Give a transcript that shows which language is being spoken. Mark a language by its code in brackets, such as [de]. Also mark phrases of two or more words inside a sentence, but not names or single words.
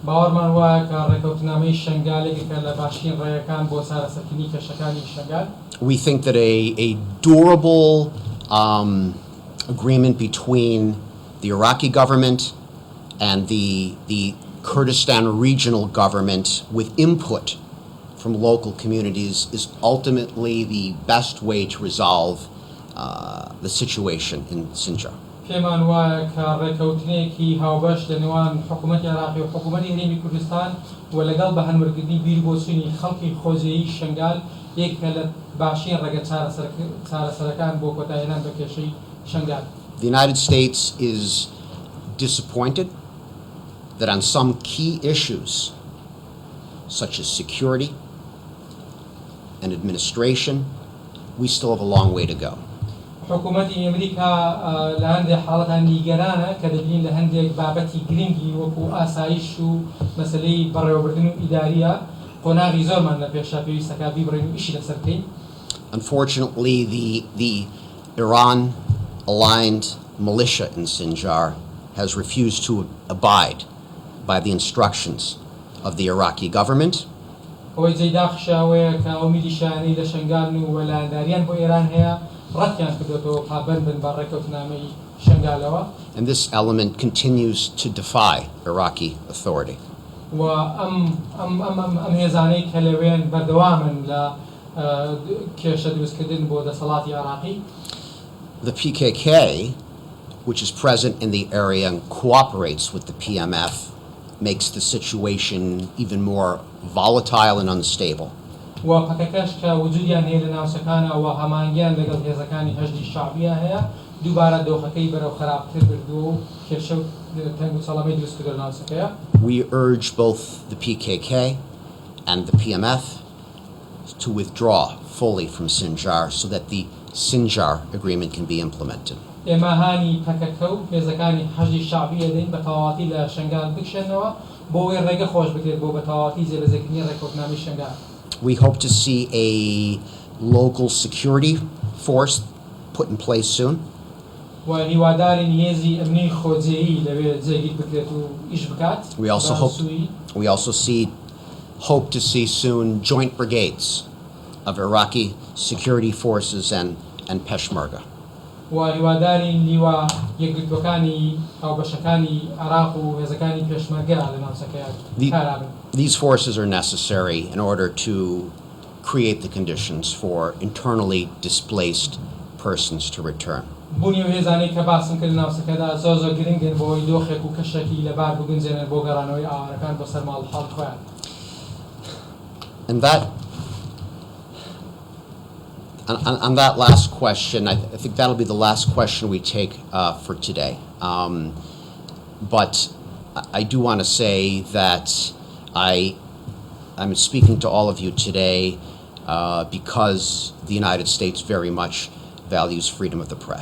[en] We think that a durable agreement between the Iraqi government and the Kurdistan regional government with input from local communities is ultimately the best way to resolve the situation in Sinjar. [ckb] پێمان وایە کە ڕێکەوتنێکی هاوبەش لە نێوان حکوومەتی عێراقی و حکوومەتی هەرێمی کوردستان و لەگەڵ بە هەنوەرگرتنی بیربۆچوونی خەڵکی خۆزیەیی شنگال یەکێکە لە باشترین ڕێگە چارەسەرەکان بۆ کۆتایهێنان بە کێشەی شنگال. [en] The United States is disappointed that on some key issues, such as security, and administration, we still have a long way to go. [ckb] حکوومەتی ئەمریکا لە هەندێک حاڵەتان نیگەرانە کە دەبین لە هەندێک بابەتی گرنگی وەکو ئاسایش و مەسلەی بەڕێوەبردن و ئیداریە قۆناغی زۆرمان لە پێشا پێویستەکە بیبڕین و ئیشی لەسەر بکەین. [en] Unfortunately, the Iran-aligned militia in Sinjar has refused to abide by the instructions of the Iraqi government. [ckb] ئەوەی جێداخشاوەیە کە ئەو میلیشیانەی لە شنگال و وەلایەنداریان بۆ ئێران هەیە ڕەتیان کردوێتەوە پابەند بن بە ڕێکەوتنامەی شنگالەوە. [en] And this element continues to defy Iraqi authority. [ckb] و ئەم هێزانەی کە لەوێن بەردەوامن لە کێشە دروستکردن بۆ دەسەڵاتی عراقی. [en] The PKK, which is present in the area and cooperates with the PMF, makes the situation even more volatile and unstable. [ckb] و پەکەکەش کە وجودیان هەیە لە ناوچەکانە و هەمانگیان لەگەڵ هێزەکانی هەژدی شعبیە هەیە دووبارە دۆخەکەی بەرەو خراپتر بردووە و کێشە و تەنگ و چەڵەمەی دروست کردو لە ناوچەکەیە. [en] We urge both the PKK and the PMF to withdraw fully from Sinjar so that the Sinjar agreement can be implemented. [ckb] ئێمە هانی پەکەکە و هێزەکانی هەژدی شعبیە دەین بە تەواوەتی لە شنگال بکشێنەوە بۆ ئەوەی ڕێگە خۆش بکرێت بۆ بە تەواوەتی جێبەجێکردنی ڕێکەوتنامەی شنگال. [en] We hope to see a local security force put in place soon. [ckb] و هیوادارین هێزی ئەمنی خۆجێیی لەوێ جێگیر بکرێت و ئیش بکات. [en] We also hope to see soon joint brigades of Iraqi security forces and Peshmerga. [ckb] و هیوادارین نیوە یەکگرتوەکانی هاوبەشەکانی عراق و هێزەکانی پێشمەرگە لە ناوچەکەیە کارابن. [en] These forces are necessary in order to create the conditions for internally displaced persons to return. [ckb] بوونی و هێزانەی کە باسم کرد لە ناوچەکەدا زۆر گرنگن بۆ ئەوەی دۆخێک و کەشێکی لەبار بگونجێنن بۆ گەڕانەوەی ئاوارەکان بۆ سەر ماڵپەڵ خۆیان. [en] On that last question, I think that'll be the last question we take for today. But I do want to say that I'm speaking to all of you today because the United States very much values freedom of the press.